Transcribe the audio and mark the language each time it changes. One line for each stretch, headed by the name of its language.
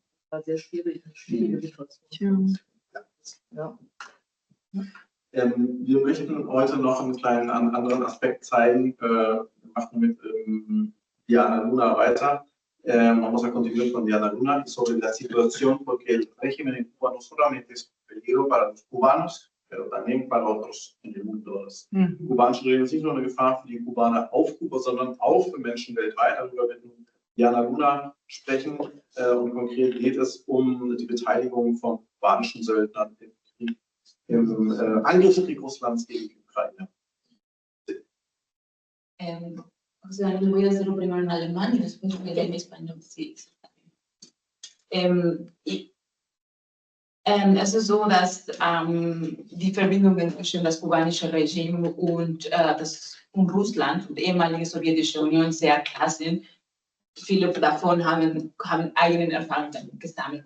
German: War sehr schwierige Situation. Ja. Wir möchten heute noch einen kleinen anderen Aspekt zeigen. Wir machen mit Diana Luna weiter.
Spanish: Vamos a continuar con Diana Luna sobre la situación, porque el régimen en Cuba no solamente es un peligro para los cubanos, pero también para otros en el mundo.
German: Das kubanische Regime ist nicht nur eine Gefahr für die Kubaner auf Kuba, sondern auch für Menschen weltweit. Darüber wird Jana Luna sprechen. Und konkret geht es um die Beteiligung von kubanischen Söldnern im Krieg, im Angriffskrieg Russlands gegen die Ukraine.
Spanish: O sea, les voy a hacerlo primero en alemán y después voy a ir en español. Sí.
German: Es ist so, dass die Verbindungen zwischen das kubanische Regime und Russland und ehemalige Sowjetische Union sehr klar sind. Viele davon haben eigene Erfahrungen gesammelt.